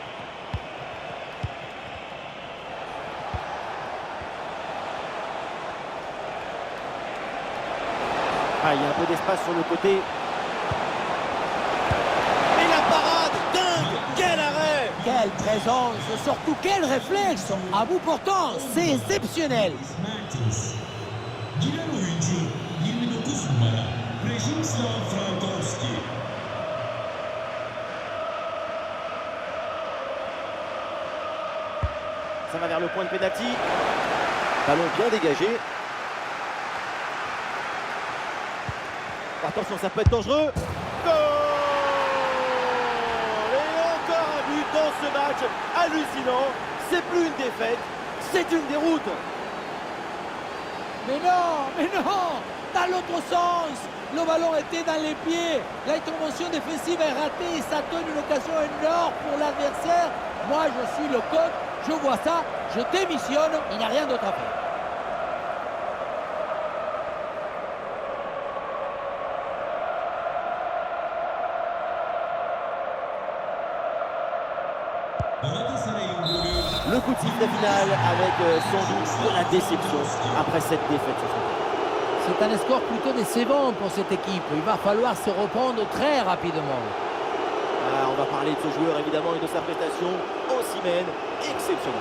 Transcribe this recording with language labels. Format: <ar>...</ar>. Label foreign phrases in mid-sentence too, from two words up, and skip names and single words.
<fr>Ah, il y a un peu d'espace sur le côté. Et la parade dingue. Quel arrêt! Quelle présence, surtout quel réflexe. À bout portant, c'est exceptionnel. Mertens.</fr> <tr>Giren oyuncu 29 numara Przemysław Frankowski.</tr> <fr>Ça va vers le point de pénalty. Ballon bien dégagé. Attention, ça peut être dangereux. Goal! Et encore un but dans ce match hallucinant. C'est plus une défaite, c'est une déroute. Mais non, dans l'autre sens. Le ballon était dans les pieds. L'intervention défensive est ratée et ça donne une occasion énorme pour l'adversaire. Moi, je suis le coach, je vois ça, je démissionne, il n'y a rien d'autre à faire.</fr> <tr>Galatasaray'ın golü</tr> <fr>Le coup de sifflet final avec sans doute de la déception après cette défaite. C'est un score plutôt décevant pour cette équipe. Il va falloir se reprendre très rapidement. Ah, on va parler de ce joueur évidemment et de sa prestation. Osimhen, exceptionnel.</fr>